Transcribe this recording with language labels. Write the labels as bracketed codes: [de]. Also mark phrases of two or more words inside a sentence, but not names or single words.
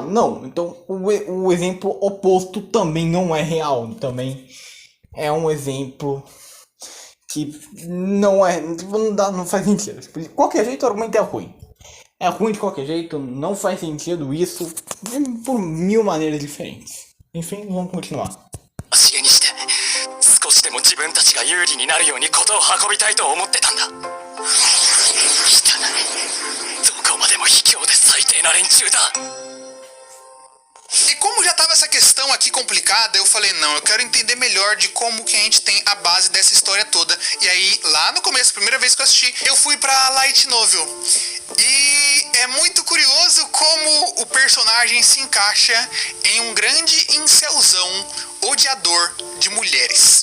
[pt] Não, então o exemplo oposto também não é real, também é um exemplo que não faz sentido. De qualquer jeito o argumento é ruim. É ruim de qualquer jeito, não faz sentido isso por mil maneiras diferentes. Enfim, vamos continuar. [ja] 少しでも自分たちが有利になるように事を運びたいと思ってたんだ。汚い。どこまでも卑怯で最低な連中だ。 [pt] E como já tava essa questão aqui complicada, eu falei, não, eu quero entender melhor de como que a gente tem a base dessa história toda. E aí, lá no começo, primeira vez que eu assisti, eu fui pra [en] Light Novel. [pt] E é muito curioso como o personagem se encaixa em um grande incelzão odiador de mulheres.